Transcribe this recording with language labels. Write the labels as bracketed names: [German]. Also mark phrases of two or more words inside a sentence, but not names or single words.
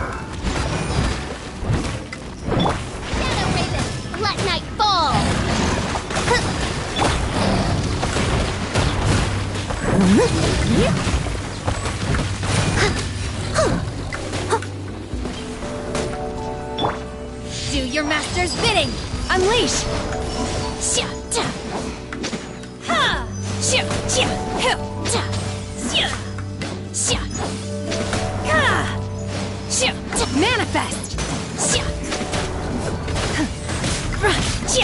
[English] Shadow Raven, let night fall! Do your master's bidding! Unleash! Xia, ta. Ha! Xia, xia, hu, ta. Xia, xia. Ka! Xia, ta. Manifest! Xia. Huh. Ra, xia.